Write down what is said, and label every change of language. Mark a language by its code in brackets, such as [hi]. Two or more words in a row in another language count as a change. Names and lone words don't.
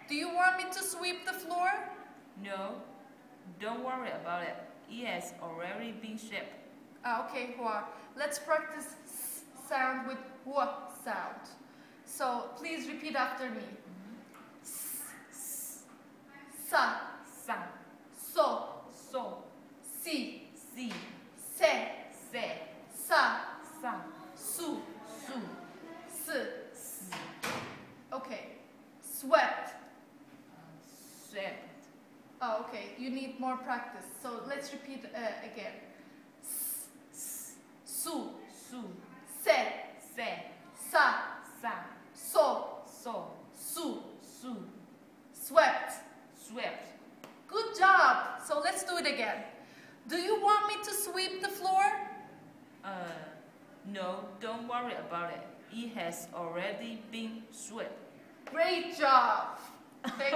[en] you want me to sweep the floor? No, don't worry about it. It has already been swept. Okay, Hua. Let's practice s sound with Hua sound. So please repeat after me. Sa, Sa, so, so, si, si, se, se, sa, sa, su, su, si. s, Okay. Swept. swept. Oh, okay. You need more practice. So let's repeat again. Su, Su, se, se, sa, sa, so, so, su. su, Swept. swept. Good job. So let's do it again. Do you want me to sweep the floor? No, don't worry about it. It has already been swept. Great job. Thank you.